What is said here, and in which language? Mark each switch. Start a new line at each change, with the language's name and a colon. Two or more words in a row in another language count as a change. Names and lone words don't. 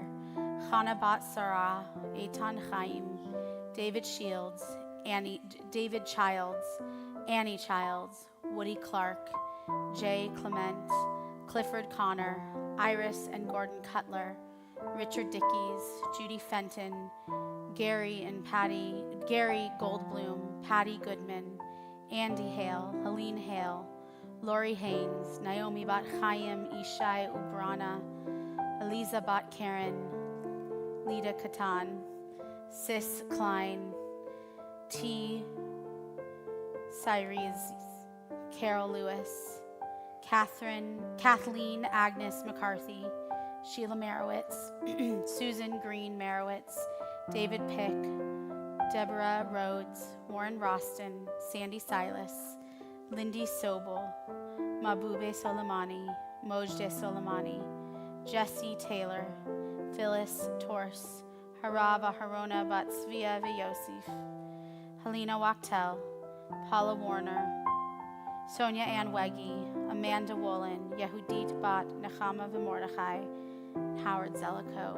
English: Hannah Bat Sarah, Eitan Chaim, David Shields, David Childs, Annie Childs, Woody Clark, Jay Clement, Clifford Connor, Iris and Gordon Cutler, Richard Dickies, Judy Fenton, Gary Goldblum, Patty Goodman, Andy Hale, Helene Hale, Lori Haynes, Naomi Bat Chaim, Ishai Ubrana, Eliza Bat Karen, Lida Katan, Sis Klein, T. Cyrese, Carol Lewis, Kathleen Agnes McCarthy, Sheila Merowitz, Susan Green Merowitz, David Pick, Deborah Rhodes, Warren Roston, Sandy Silas, Lindy Sobel, Mabube Soleimani, Mojde Soleimani, Jesse Taylor, Phyllis Torse, Harava Harona Batsvia Yosef, Helena Wachtel, Paula Warner, Sonia Ann Weggy, Amanda Wolin, Yehudit Bat Nechama V'Mordechai, Howard Zellico.